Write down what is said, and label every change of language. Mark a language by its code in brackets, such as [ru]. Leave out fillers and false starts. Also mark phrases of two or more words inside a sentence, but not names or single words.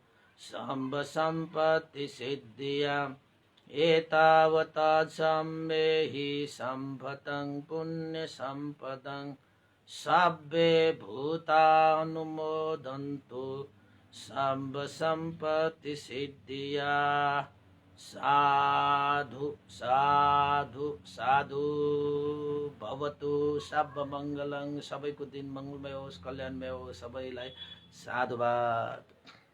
[pi] सर्वसम्पत्तिसिद्धिया एतावता सम्मेहि सम्भतं पुण्यसम्पदं सब्बे भूता अनुमोदन्तु सर्वसम्पत्तिसिद्धिया। साधु साधु साधु भवतु सर्वमङ्गलं। [ne] सबैको दिन मङ्गलमय होस्, कल्याणमय होस्। सबैलाई साधुवाद।